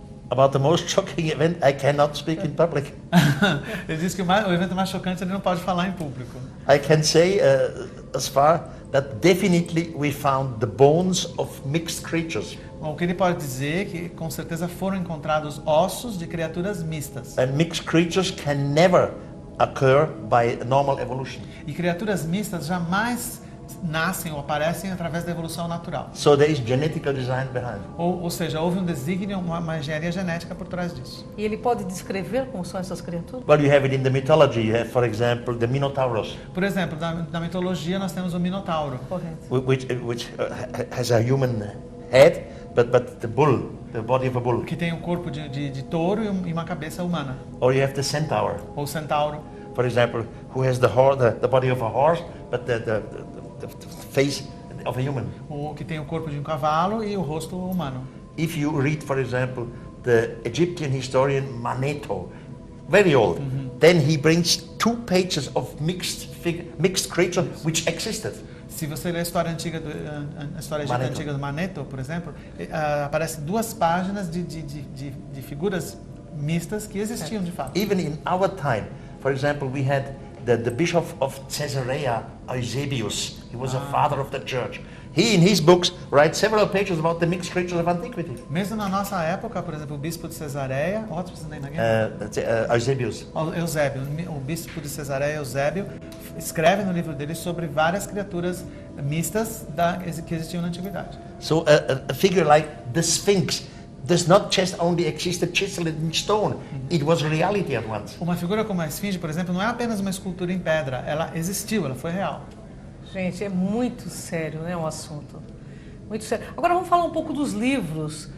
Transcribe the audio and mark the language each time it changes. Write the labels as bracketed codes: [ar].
[en] About the most shocking event, I cannot speak in public. [pt] Ele diz que o evento mais chocante ele não pode falar em público. [en] I can say as far that definitely we found the bones of mixed creatures. [pt] Bom, o que ele pode dizer é que com certeza foram encontrados ossos de criaturas mistas. [en] And mixed creatures can never occur by normal evolution. [pt] E criaturas mistas jamais nascem ou aparecem através da evolução natural. [en] So there is genetical design behind. [pt] Ou seja, houve um desígnio, uma engenharia genética por trás disso. E ele pode descrever como são essas criaturas? [en] Well, you have it in the mythology. You have, for example, the Minotaurus, [pt] Por exemplo, na mitologia nós temos o Minotauro, Correto. [en] which has a human head, but the bull, the body of a bull. [pt] que tem um corpo de touro e uma cabeça humana. [en] Or you have the centaur, [pt] Ou centauro, [en] for example, who has the body of a horse, but the face of a human. [pt] ou que tem o corpo de um cavalo e o rosto humano. [en] If you read, for example, the Egyptian historian Manetho, very old, then he brings 2 pages of mixed creatures which existed. [pt] Se você ler a história antiga a história egípcia Manetho. antiga do Manetho, por exemplo, aparece 2 páginas de figuras mistas que existiam de fato. [en] Even in our time, for example, we had the bishop of Caesarea, Eusebius. He was a father of the church. He, in his books, writes several pages about the mixed creatures of antiquity. [pt] Mesmo na nossa época, por exemplo, o bispo de Cesareia, [en] what's his name again? [pt] Eusebius. Eusébio, o bispo de Cesareia, Eusébio, escreve no livro dele sobre várias criaturas mistas que existiam na antiguidade. [en] So a figure like the Sphinx does not just only exist chiseled in stone. It was reality at once. [pt] Uma figura como a esfinge, por exemplo, não é apenas uma escultura em pedra, ela existiu, ela foi real. Gente, é muito sério, né, o assunto. Muito sério. Agora vamos falar um pouco dos livros,